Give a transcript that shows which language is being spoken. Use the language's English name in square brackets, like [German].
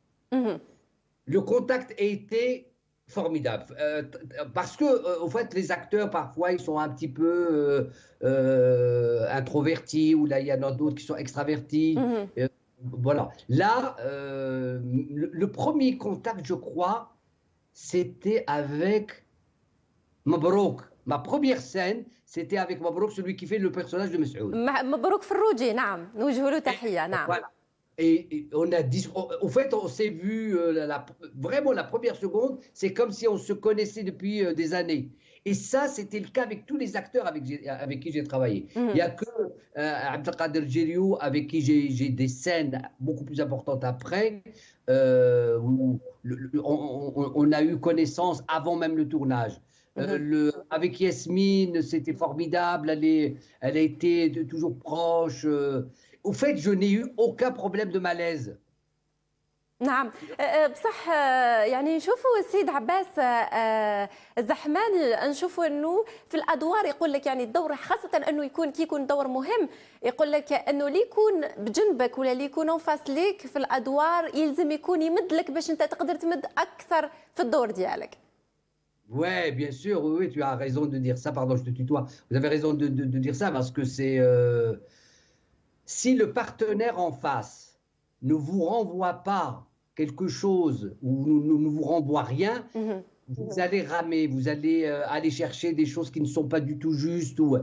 [French] Le contact a été formidable, parce que en fait les acteurs parfois ils sont un petit peu introvertis, ou là il y en a d'autres qui sont extravertis. Voilà, là le premier contact, je crois, c'était avec Mabrouk. Ma première scène, c'était avec Mabrouk, celui qui fait le personnage de Masoud. [Arabic] مبروك فروجي، نعم، نوجه له تحيه. نعم. [French] Voilà. Et on a dit, au fait, on s'est vu vraiment la première seconde, c'est comme si on se connaissait depuis des années. Et ça, c'était le cas avec tous les acteurs avec qui j'ai travaillé. Il n'y a que Abdelkader Jeriou, avec qui j'ai des scènes beaucoup plus importantes après, où on a eu connaissance avant même le tournage. Avec Yasmine, c'était formidable, elle a été toujours proche. Au fait, je n'ai eu aucun problème de malaise. [Arabic] نعم بصح يعني نشوفوا السيد عباس الزحماني، نشوفوا انه في الادوار يقول لك يعني الدور، خاصه انه يكون كي يكون دور مهم، يقول لك انه اللي يكون بجنبك ولا اللي يكون انفاس ليك في الادوار يلزم يكون يمد لك باش انت تقدر تمد اكثر في الدور ديالك. [French] Ouais, bien sûr, oui, tu as raison de dire ça. Pardon, je te tutoie. Vous avez raison de dire ça, parce que c'est... si le partenaire en face ne vous renvoie pas quelque chose, ou ne vous renvoie rien, vous allez ramer, vous allez aller chercher des choses qui ne sont pas du tout justes.